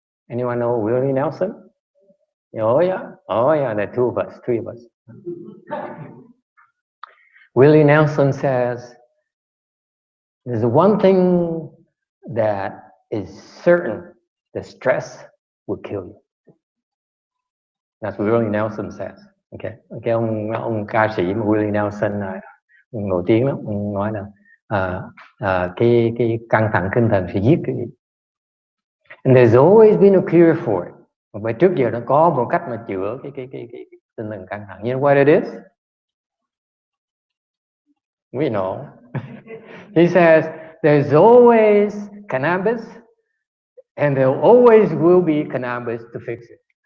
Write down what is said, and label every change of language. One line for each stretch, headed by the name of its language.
English: Anyone know Willie Nelson? Oh yeah. Oh yeah, there are 2 of us, 3 of us. Willie Nelson says, there's one thing that is certain, the stress will kill you. That's what Willie Nelson says. Okay.
Vietnamese: Cái ông ca sĩ Willie Nelson nổi tiếng lắm, ông nói là cái căng thẳng tinh thần sẽ giết cái gì.
English: And there's always been a cure for it.
Vietnamese: Và trước giờ nó có một cách mà chữa cái tinh thần căng thẳng.
English: You know what it is? We know. He says there's always cannabis, and there always will be cannabis to fix it.